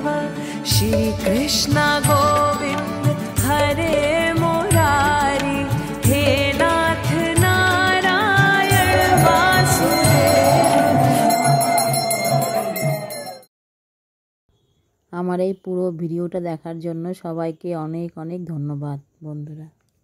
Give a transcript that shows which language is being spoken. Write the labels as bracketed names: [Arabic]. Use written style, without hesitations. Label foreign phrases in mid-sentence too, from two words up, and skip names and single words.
[Sanskrit] श्री कृष्ण गोविंद हरे मुरारी, हे नाथ नारायण वासुदेव। [Bangla] আমার এই পুরো ভিডিওটা দেখার জন্য সবাইকে অনেক অনেক ধন্যবাদ বন্ধুরা।